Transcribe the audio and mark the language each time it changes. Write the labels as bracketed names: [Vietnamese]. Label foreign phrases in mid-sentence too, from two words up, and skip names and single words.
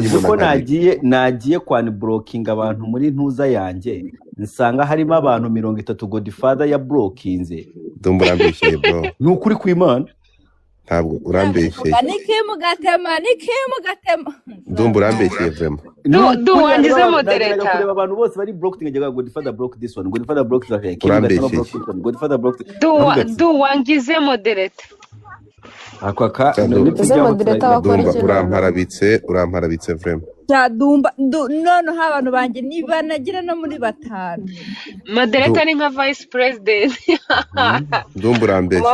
[Kinyarwanda] nyibona nagiye kwani blocking abantu muri ntuza yanjye nsanga harimo abantu 30 Godfather ya blockinze ndumva urambeshye bro ni ukuri kw'Imana ntabwo urambeshye nike mugatema ndumva urambeshye vraiment du wangize moderator kureba abantu bose bari blocked ngega Godfather [English] block this one [Kinyarwanda] Godfather [English] block that [Kinyarwanda] Godfather block du wangize moderator akwaka uramparabitse vraiment cyadumba none abantu banjye niba nagira no muri batanu moderator ni nka vice president ndumva urambeshye